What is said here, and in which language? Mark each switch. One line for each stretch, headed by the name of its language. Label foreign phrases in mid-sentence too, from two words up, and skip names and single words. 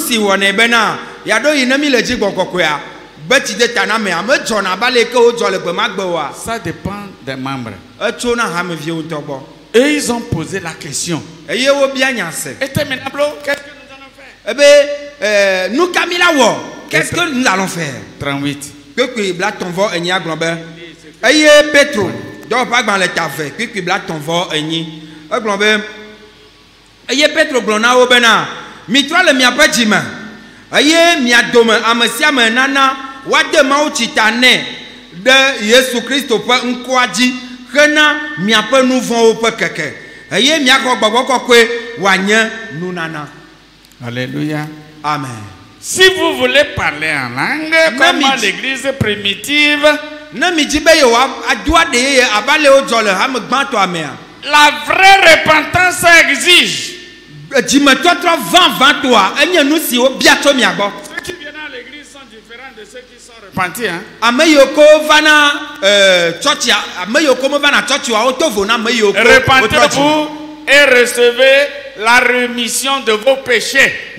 French: Ça dépend des membres. Et ils ont posé la question. Et terminable, qu'est-ce que nous allons faire? Qu'est-ce que nous allons faire? 38.
Ewe: Eye Petro glona wo bena mitro le miape dzime eye mia dome amesiame nana wade mawu tsitane de Yesu Kristo ƒe ŋkɔa dzi hena miape nuvɔwo ƒe keke eye miaxɔ gbɔgbɔ kɔkɔe wanye nunana.
French: Alléluia. Amen. Si vous voulez parler en langue comme l'église primitive,
Ewe: ne mi dzi be yewoa adoa de ye abale wo dzɔ le hame gbãtɔ amea.
French: La vraie repentance exige. Ceux qui viennent à l'église sont différents de ceux qui sont repentis. Repentez-vous et recevez la rémission de vos péchés.